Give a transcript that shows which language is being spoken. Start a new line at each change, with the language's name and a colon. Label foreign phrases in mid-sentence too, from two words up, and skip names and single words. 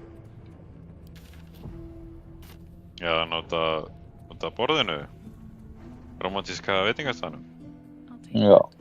Icelandic: Já, nota borðinu. Romantíska veitingastaðnum.
English: I'll take it.
Icelandic: Já.